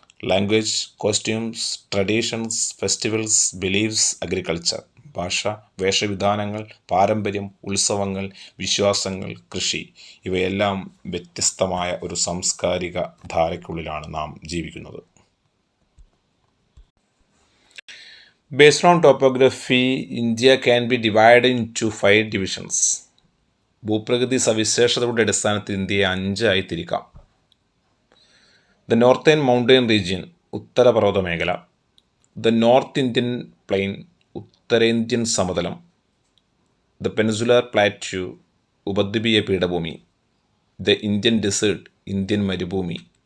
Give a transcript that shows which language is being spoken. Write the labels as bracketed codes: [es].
[en] language, costumes, traditions, festivals, beliefs, agriculture, [ml] ഭാഷ, വേഷവിധാനങ്ങൾ, പാരമ്പര്യം, ഉത്സവങ്ങൾ, വിശ്വാസങ്ങൾ, കൃഷി, ഇവയെല്ലാം വ്യത്യസ്തമായ ഒരു സാംസ്കാരിക ധാരയ്ക്കുള്ളിലാണ് നാം ജീവിക്കുന്നത്. [en] Based on topography, India can be divided into 5 divisions. [ml] ഭൂപ്രകൃതി സവിശേഷതകളുടെ അടിസ്ഥാനത്തിൽ ഇന്ത്യയെ 5 ആയി തിരിക്കാം. [en] the northern mountain region, [ml] ഉത്തരപർവ്വത മേഖല. [en] the north Indian plain, [ml] ഉത്തരേന്ത്യൻ സമതലം. [en] the peninsular plateau, [ml] ഉപദ്വീപീയ പീഠഭൂമി. [en] the Indian desert, [ml] ഇന്ത്യൻ മരുഭൂമി.